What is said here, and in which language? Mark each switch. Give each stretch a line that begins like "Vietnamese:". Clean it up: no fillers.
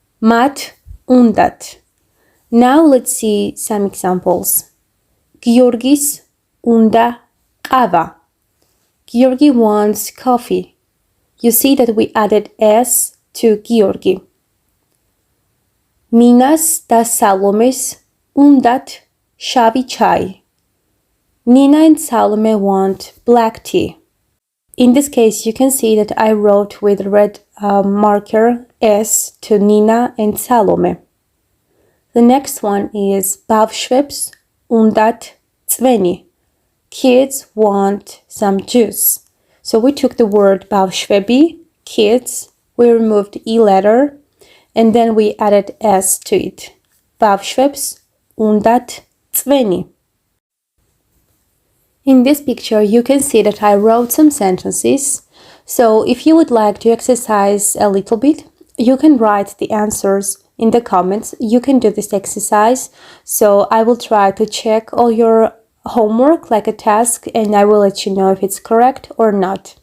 Georgian: მათ უნდათ.
English: Now let's see some examples.
Georgian: გიორგის უნდა ყავა.
English: Georgi wants coffee. You see that we added s to Georgi.
Georgian: Ninas და Salomes უნდათ შავი ჩაი.
English: Nina and Salome want black tea. In this case, you can see that I wrote with red marker S to Nina and Salome. The next one is
Georgian: ბავშვებს უნდათ წვენი.
English: Kids want some juice. So we took the word ბავშვები, kids, we removed E letter, and then we added s to it.
Georgian: Bavშვებს უნდათ წვენი.
English: In this picture, you can see that I wrote some sentences. So if you would like to exercise a little bit, you can write the answers in the comments. You can do this exercise. So I will try to check all your homework like a task, and I will let you know if it's correct or not.